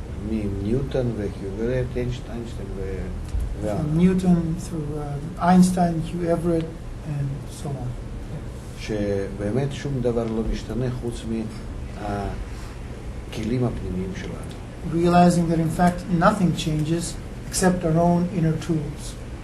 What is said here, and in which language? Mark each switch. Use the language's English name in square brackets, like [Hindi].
[Hebrew] מניוטון וקיוברט, איינשטיין [English] From Newton through Einstein, Hugh Everett, and so on. [Hebrew] שבאמת שום דבר לא משתנה חוץ מהכלים הפנימיים שלנו. [English] Realizing that in fact nothing changes except our own inner tools.